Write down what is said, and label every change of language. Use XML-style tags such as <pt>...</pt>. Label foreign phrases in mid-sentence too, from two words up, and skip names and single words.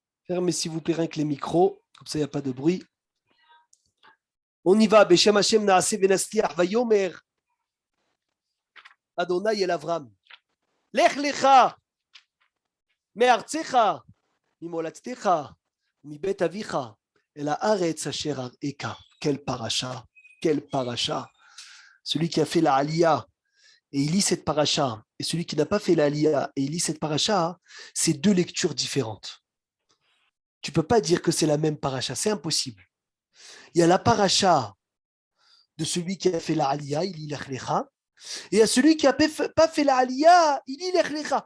<fr>Fermez s'il vous plaît rien que les micros, comme ça il n'y a pas de bruit. On y va.</fr> <he>בשם השם נעשה ונצליח ויאמר ה' אל אברם. לך לך מארצך וממולדתך ומבית אביך אל הארץ אשר אראך.</he> <fr>Quel paracha, quel paracha. Celui qui a fait la Aliyah et il lit cette paracha, et celui qui n'a pas fait la Aliyah et il lit cette paracha, c'est deux lectures différentes. Tu ne peux pas dire que c'est la même paracha, c'est impossible. Il y a la paracha de celui qui a fait la Aliyah, il lit Lech Lecha, et il y a celui qui n'a pas fait la Aliyah, il lit Lech Lecha.</fr>